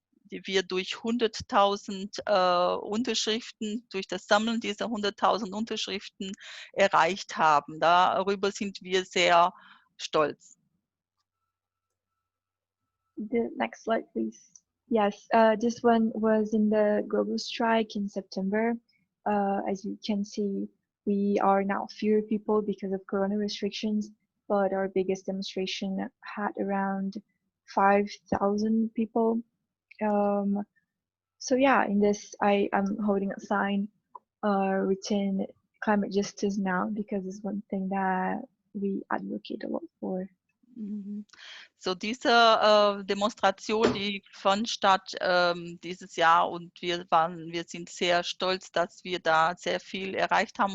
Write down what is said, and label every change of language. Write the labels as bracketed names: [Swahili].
[German] die wir durch 100.000 Unterschriften, durch das Sammeln dieser 100.000 Unterschriften erreicht haben. Darüber sind wir sehr stolz. [English] The next slide, please. Yes, this one was in the global strike in September. As you can see, we are now fewer people because of corona restrictions, but our biggest demonstration had around 5,000 people. So yeah, in this, I am holding a sign written climate justice now, because it's one thing that we advocate a lot for. [German] So diese Demonstration, die fand statt dieses Jahr, und wir sind sehr stolz, dass wir da sehr viel erreicht haben.